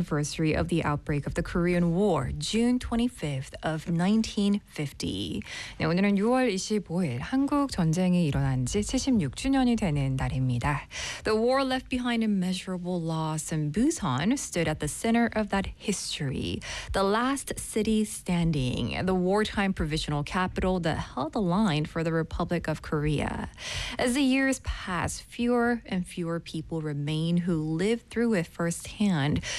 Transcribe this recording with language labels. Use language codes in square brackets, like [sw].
[en] anniversary of the outbreak of the Korean War, June 25th of 1950. [ko] 네, 오늘은 6월 25일 한국 전쟁이 일어난 지 76주년이 되는 날입니다. [en] The war left behind immeasurable loss and Busan stood at the center of that history. The last city standing, the wartime provisional capital that held the line for the Republic of Korea. As the years pass, fewer and fewer people remain who lived through it firsthand.